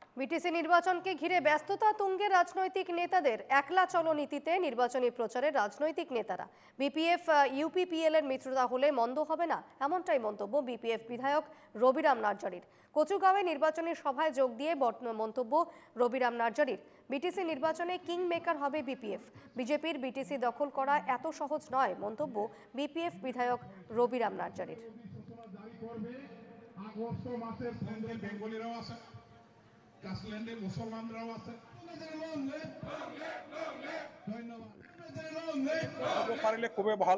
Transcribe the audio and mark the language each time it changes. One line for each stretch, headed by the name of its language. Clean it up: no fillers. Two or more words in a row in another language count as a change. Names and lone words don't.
Bangla: বিটিসি নির্বাচনকে ঘিরে ব্যস্ততা তুঙ্গে রাজনৈতিক নেতাদের একলা চলো নীতিতে নির্বাচনী প্রচারে রাজনৈতিক নেতারা বিপিএফ ইউপিপিএল এর মিত্রতা হলে মন্দ হবে না এমনটাই মন্তব্য বিপিএফ বিধায়ক রবিরাম নার্জারির। কচুগাঁওয়ে নির্বাচনী সভায় যোগ দিয়ে মন্তব্য রবিরাম নার্জারির। বিটিসি নির্বাচনে কিং মেকার হবে বিপিএফ, বিজেপির বিটিসি দখল করা এত সহজ নয় মন্তব্য বিপিএফ বিধায়ক রবিরাম নার্জারির।
Assamese: কাছলেণ্ডে মুছলমানরাও আছে পাৰিলে খুবেই ভাল।